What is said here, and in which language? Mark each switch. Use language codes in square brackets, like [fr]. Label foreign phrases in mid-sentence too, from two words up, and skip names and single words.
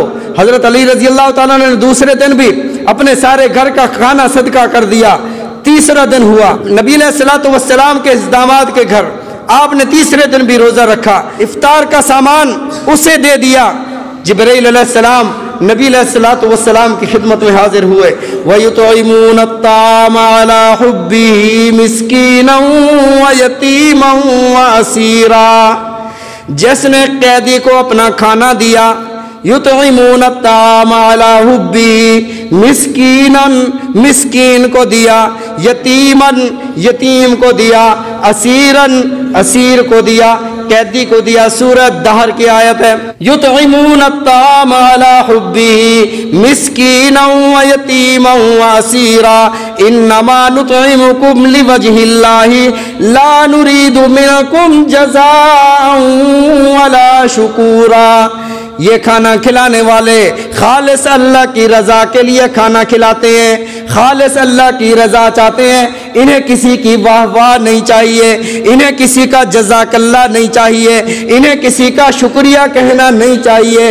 [hi] हजरत अली [ar] رضي الله تعالى [hi] ने दूसरे दिन भी अपने सारे घर का खाना सदका कर दिया। तीसरा दिन हुआ, नबी [ar] عليه الصلاة والسلام [hi] के दामाद के घर आपने तीसरे दिन भी रोज़ा रखा, इफ्तार का सामान उसे दे दिया। जिब्रील अलैहिस्सलाम नबी [ar] عليه الصلاة والسلام [hi] की खिदमत में हाजिर हुए। [ar] ويطعمون الطعام على حبه مسكينا و يتيما و أسيرا, [hi] जिसने कैदी को अपना खाना दिया, [ar] يطعمون الطعام على حبه, [hi] मिस्कीनन मिस्कीन को दिया, यतीमन यतीम को दिया, असीरन असीर को दिया, कैदी को दिया। सूरह दहर की आयत है, [ar] يطعمون الطعام على حبه مسكينا و يتيما و أسيرا إنما نطعمكم لوجه الله لا نريد منكم جزاء ولا شكورا. [hi] ये खाना खिलाने वाले खालिस अल्लाह की रज़ा के लिए खाना खिलाते हैं, खालिस अल्लाह की रज़ा चाहते हैं। इन्हें किसी की वाह वाह नहीं चाहिए, इन्हें किसी का जज़ाकल्लाह नहीं चाहिए, इन्हें किसी का शुक्रिया कहना नहीं चाहिए।